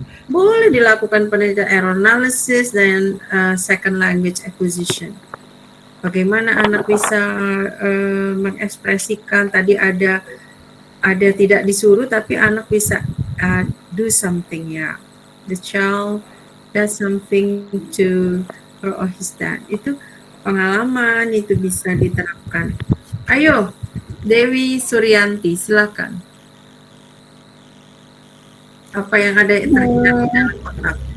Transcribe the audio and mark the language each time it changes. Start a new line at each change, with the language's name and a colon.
Indonesian: Boleh dilakukan penelitian error analysis dan second language acquisition. Bagaimana anak bisa mengekspresikan, tadi ada tidak disuruh tapi anak bisa
English: do something
Indonesian: ya.
English: The child does something to her or his dad.
Indonesian: Itu pengalaman, itu bisa diterapkan. Ayo, Dewi Suryanti, silakan. Apa yang ada terjadi dalam otak?